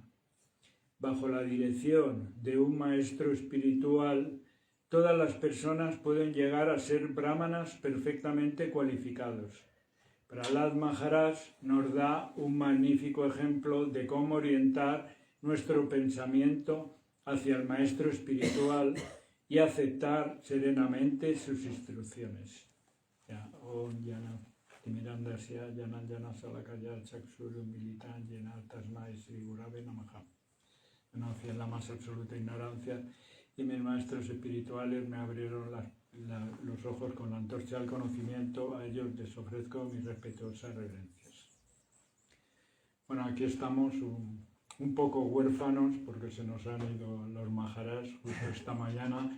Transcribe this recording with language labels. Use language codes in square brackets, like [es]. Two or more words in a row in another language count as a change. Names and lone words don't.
[es] Bajo la dirección de un maestro espiritual, todas las personas pueden llegar a ser brahmanas perfectamente cualificados. Prahlad Maharaj nos da un magnífico ejemplo de cómo orientar nuestro pensamiento hacia el maestro espiritual y aceptar serenamente sus instrucciones. [sa] Om Jana Timirandasya Jana Jana Salakaya Chaksuru Militan Jena Tasmai Sri Gurave Namaha. [es] Hacia la más absoluta ignorancia, y mis maestros espirituales me abrieron los ojos con la antorcha del conocimiento. A ellos les ofrezco mis respetuosas reverencias. Bueno, aquí estamos un poco huérfanos porque se nos han ido los Maharaj justo esta mañana.